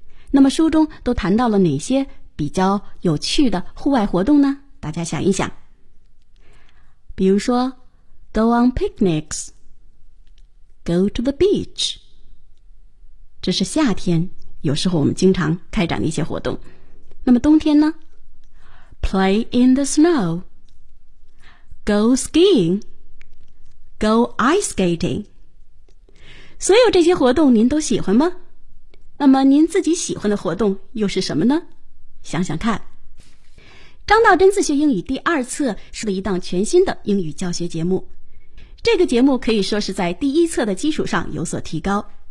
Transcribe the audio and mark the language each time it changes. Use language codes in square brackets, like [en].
[zh] 那么书中都谈到了哪些比较有趣的户外活动呢？大家想一想。比如说 [en] ,go on picnics, go to the beach。 [zh] 这是夏天，有时候我们经常开展的一些活动。那么冬天呢？ [en] Play in the snow, go skiing, go ice skating. [zh] 所有这些活动您都喜欢吗？那么您自己喜欢的活动又是什么呢？想想看。张道真自学英语第二册是一档全新的英语教学节目。这个节目可以说是在第一册的基础上有所提高。